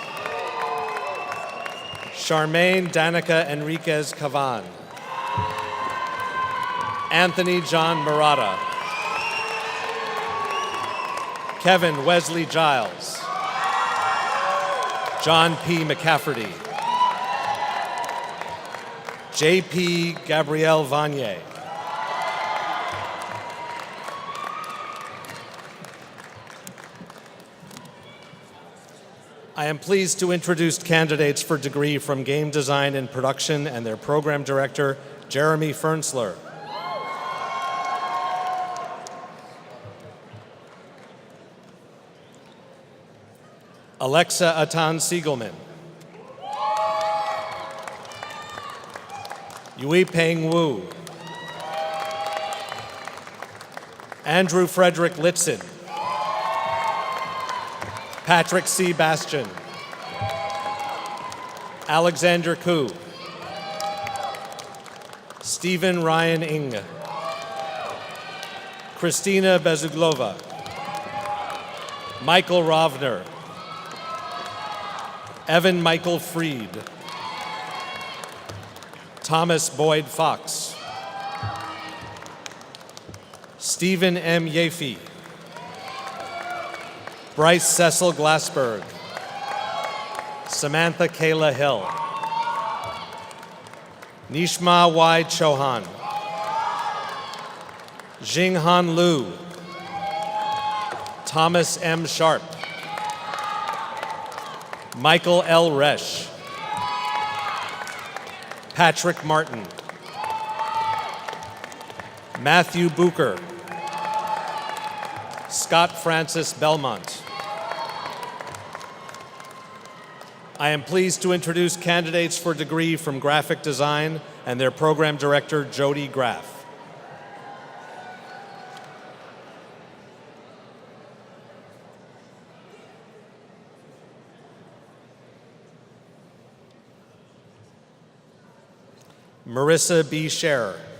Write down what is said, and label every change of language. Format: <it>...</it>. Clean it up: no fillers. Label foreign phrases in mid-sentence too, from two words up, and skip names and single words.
<en>Charmaine Danica Enriquez Cavan. Anthony John Murata. Kevin Wesley Giles. John P. McCafferty. J.P. Gabrielle Vanier. I am pleased to introduce candidates for degree from Game Design and Production and their program director, Jeremy Fernsler. Alexa Atan Siegelman. Yui Peng Wu. Andrew Frederick Litzen. Patrick C. Bastian. Alexander Koo. Stephen Ryan Ing. Christina Bezuglova. Michael Rovner. Evan Michael Freed. Thomas Boyd Fox. Stephen M. Yaffe. Bryce Cecil Glassberg. Samantha Kayla Hill. Nishma Y. Chauhan. Jinghan Liu. Thomas M. Sharp. Michael L. Resch. Patrick Martin. Matthew Bucher. Scott Francis Belmont. I am pleased to introduce candidates for degree from Graphic Design and their program director, Jody Graff. Marissa B. Scherer.</en>